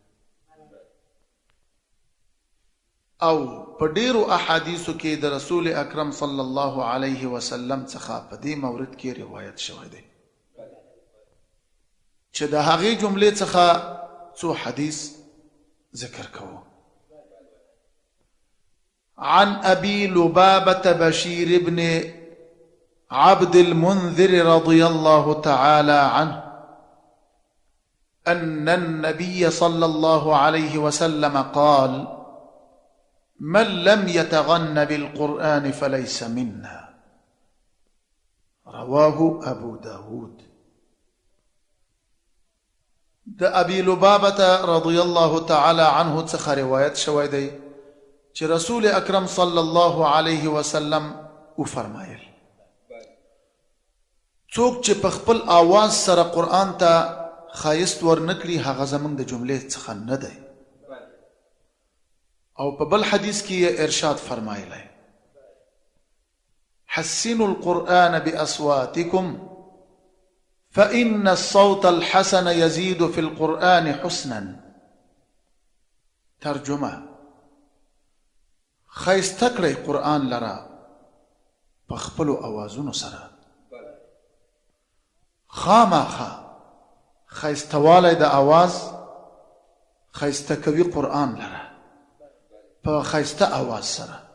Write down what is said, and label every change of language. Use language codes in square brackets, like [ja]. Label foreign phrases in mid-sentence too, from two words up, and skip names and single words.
[ps] او په ډیرو احادیثو کې د رسول اکرم [ar] صلی الله علیه وسلم [ps] څخه په دې مورد کې روایت شوی دی چې د هغې جملې څخه څو حدیث ذکر کوو. [ar] عن ابي لبابة بشير بن عبد المنذر رضي الله تعالى عنه ان النبي صلى الله عليه وسلم قال من لم يتغن بالقرآن فليس منا رواه ابو داود. [ps] د ابي لبابة [ar] رضي الله تعالى عنه [ps] څخه روایت شوی دی چې رسول اکرم [ar] صلی الله علیه وسلم [ps] او فرمایل څوک چې په خپل आवाज سره قرآن ته خایست ورنکړي هغه زمونږ د جملې څخه نه دی. او په بل حدیث کې ارشاد فرمایلی [ar] حسنوا القرآن بأصواتكم فإن الصوت الحسن يزيد في القرآن حسنا. [ps] ترجمه خایسته کړئ قرآن لرا په خپلو اوازونو سره. خامخا خایستوالی د اواز خایسته کوي قرآن لرا په خایسته اواز سره.